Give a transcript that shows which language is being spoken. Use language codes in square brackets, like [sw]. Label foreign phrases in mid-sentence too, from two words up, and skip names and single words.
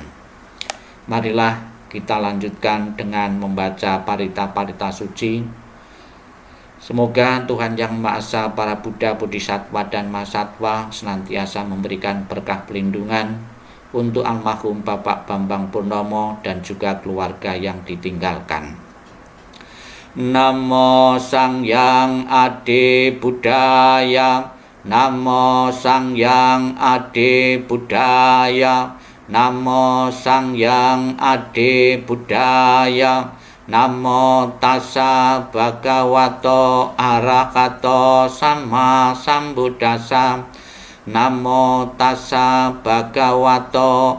[id] Marilah kita lanjutkan dengan membaca parita-parita suci. Semoga Tuhan Yang Maha Esa, para Buddha, Bodhisattva, dan Mahasatwa senantiasa memberikan berkah pelindungan untuk almarhum Bapak Bambang Purnomo dan juga keluarga yang ditinggalkan. [pi] Namo Sangyang Adi Buddhaya, Namo Sangyang Adi Buddhaya, Namo Sangyang Adi Buddhaya, Namo Tassa Bhagavato Arahato Sama Sambuddhassa, Namo Tassa Bhagavato